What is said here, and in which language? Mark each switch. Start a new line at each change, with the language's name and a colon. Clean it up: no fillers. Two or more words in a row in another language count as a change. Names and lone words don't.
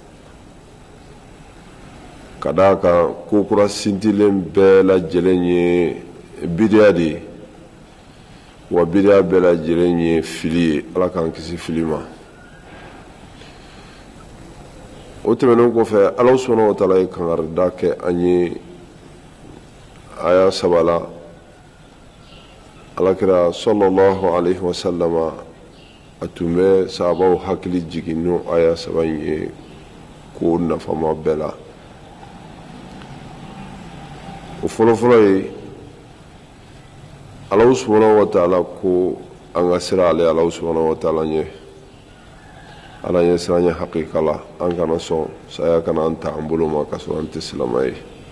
Bambara: ka d'a kan ko kura sintilen bɛɛ lajɛlen ye bidiya de ye wa bidiya bɛɛ lajɛlen ye fili ye ala k'an kisi fili ma. O tɛmɛnen kɔfɛ ala
Arabic: سبحانه وتعالى
Bambara: ye kangarida kɛ an ye aya 3 la alakira
Arabic: صلى الله عليه وسلم
Bambara: a tun bɛ sahabaw hakili jigin n'o aya 3 in ye ko nafama bɛɛ la. O fɔlɔfɔlɔ ye ala
Arabic: سبحانه وتعالى
Bambara: ko an ka sira ale ala
Arabic: سبحانه وتعالى
Bambara: ɲɛ ala ɲɛ siran ɲɛ hakika la an kana sɔn saya kana an ta an bolo ma ka sɔrɔ an tɛ silama ye.